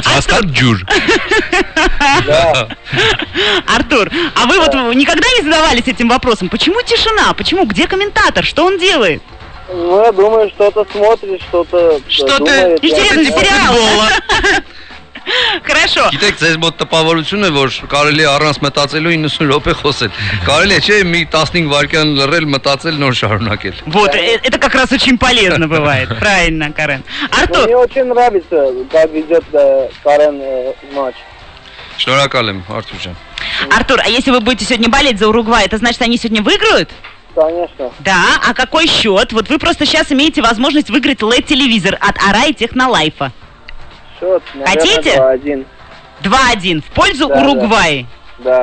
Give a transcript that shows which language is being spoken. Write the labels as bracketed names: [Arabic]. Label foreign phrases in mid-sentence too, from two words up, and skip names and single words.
[Russian] Артур, а вы вот никогда не задавались этим вопросом? Почему тишина? Почему? Где комментатор? Что он делает? Ну, я думаю, что-то смотрит, что-то думает. Интересный сериал. Хорошо. [Armenian] Գիտեք, ձեզ մոտ տպավորություն է, որ կարելի է առանց մտածելու 90 րոպե խոսել։ Կարելի է չէ մի 15 варкյան լռել, мտածել, նոր շարունակել։ [Russian] Вот, это как раз очень полезно бывает. Правильно, Карен. Артур. Мне очень нравится, как ведет Карен матч. [Armenian] Շնորհակալ եմ, Արտուր ջան։ [Russian] Артур, а если вы будете сегодня болеть за Уругвай, это значит, они сегодня выиграют? Конечно. Да, а какой счет? Вот вы просто сейчас имеете возможность выиграть LED-телевизор от Арай Технолайфа. Счет, хотите? 2-1. 2-1 в пользу Уругвая. Да.